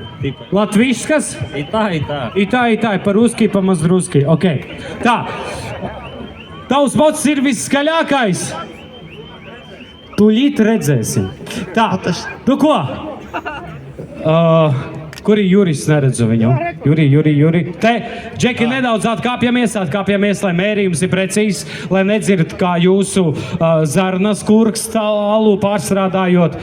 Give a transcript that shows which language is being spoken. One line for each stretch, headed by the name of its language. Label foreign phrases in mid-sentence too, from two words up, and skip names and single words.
Russian: Латвийскас? И та, и та. И tā, по-русски, по-маздрусски.
Latvian: Ok. Tā. Tavs mots ir visskaļākais. Tūlīt redzēsim. Tā. Nu ko? Kur ir Juris? Neredzu viņu. Juri. Te, Džeki, nedaudz atkāpjamies, lai mērījums ir precīzs, lai nedzird, kā jūsu zarnas kurkst alu pārstrādājot.